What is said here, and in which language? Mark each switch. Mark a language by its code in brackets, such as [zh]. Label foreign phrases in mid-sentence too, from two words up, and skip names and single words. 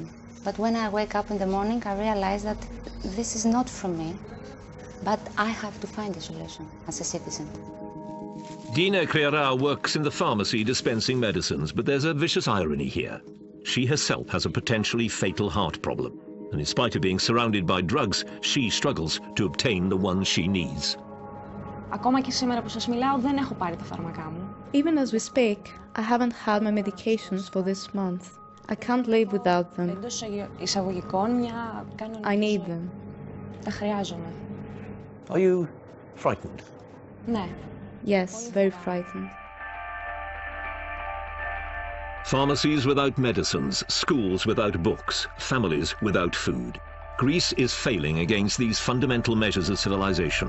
[en] But when I wake up in the morning, I realize that this is not from me, but I have to find a solution as a citizen. Dina Creara works in the pharmacy dispensing medicines, but there's a vicious irony here. She herself has a potentially fatal heart problem, and in spite of being surrounded by drugs, she struggles to obtain the ones she needs. [el] Ακόμα και σήμερα που σας μιλάω, δεν έχω πάρει τα φάρμακά μου. [en] Even as we speak, I haven't had my medications for this month. I can't live without them. [el] Εντός εισαγωγικών, μια κανονική. [en] I need them. [el] Τα χρειάζομαι. [en] Are you frightened? [el] Ναι. [en] Yes, very frightened. Pharmacies without medicines, schools without books, families without food. Greece is failing against these fundamental measures of civilization.